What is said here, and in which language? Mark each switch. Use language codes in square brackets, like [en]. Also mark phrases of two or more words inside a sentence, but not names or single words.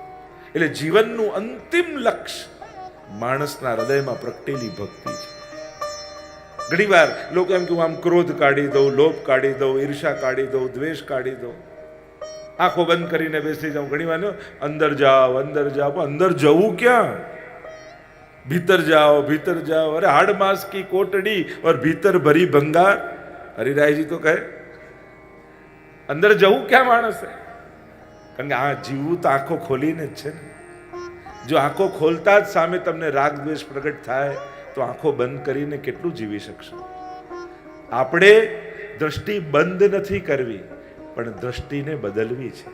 [gu] એટલે જીવનનું અંતિમ લક્ષ્ય માણસના હૃદયમાં પ્રગટેલી ભક્તિ છે. ઘણીવાર લોકો એમ કે હું આમ ક્રોધ કાઢી દઉં, લોભ કાઢી દઉં, ઈર્ષા કાઢી દઉં, દ્વેષ કાઢી દઉં, આંખો બંધ કરીને બેસી જાઉં. ઘણીવાર અંદર જાઓ, અંદર જાઓ. અંદર જવું ક્યાં? [hi] भीतर जाओ, अरे हाड़ मास की कोटड़ी और भीतर भरी भंगार। हरिराय जी तो कहे [gu] અંદર જવું ક્યાં માણસે? કારણ કે આ જીવવું તો આંખો ખોલીને જ છે ને. જો આંખો ખોલતા જ સામે તમને રાગ દ્વેષ પ્રગટ થાય તો આંખો બંધ કરીને કેટલું જીવી શકશો? આપણે દ્રષ્ટિ બંધ નથી કરવી, પણ દ્રષ્ટિને બદલવી છે.